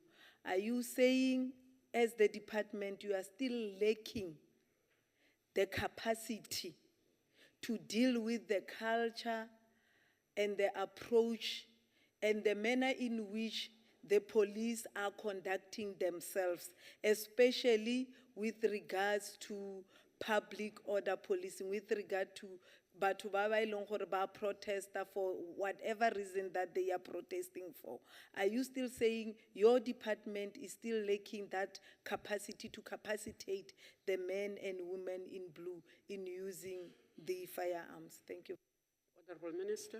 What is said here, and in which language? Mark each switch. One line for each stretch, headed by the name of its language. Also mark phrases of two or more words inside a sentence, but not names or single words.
English: Are you saying, as the department, you are still lacking the capacity to deal with the culture and the approach and the manner in which the police are conducting themselves, especially with regards to public order policing, with regard to
Southern Sotho: batho ba ba e leng gore ba protester
English: for whatever reason that they are protesting for? Are you still saying your department is still lacking that capacity to capacitate the men and women in blue in using the firearms? Thank you. Honorable Minister.